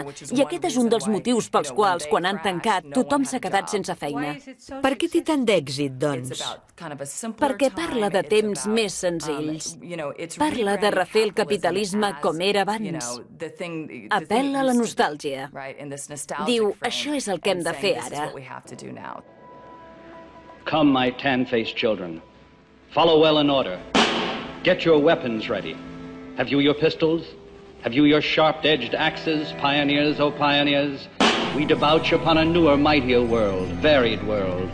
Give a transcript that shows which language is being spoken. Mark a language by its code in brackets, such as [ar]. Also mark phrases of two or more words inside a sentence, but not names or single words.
[ca] I aquest és un dels motius pels quals, quan han tancat, tothom s'ha quedat sense feina. Per què té tant d'èxit, doncs? Perquè parla de temps més senzills. Parla de refer el capitalisme com era abans. Apel·la a la nostàlgia. Diu, això és el que hem de fer ara. [en] Come, my tan-faced children. Follow well in order. Get your weapons ready. Have you your pistols? Have you your sharp-edged axes, pioneers, oh pioneers? We debouch upon a newer, mightier world, varied world.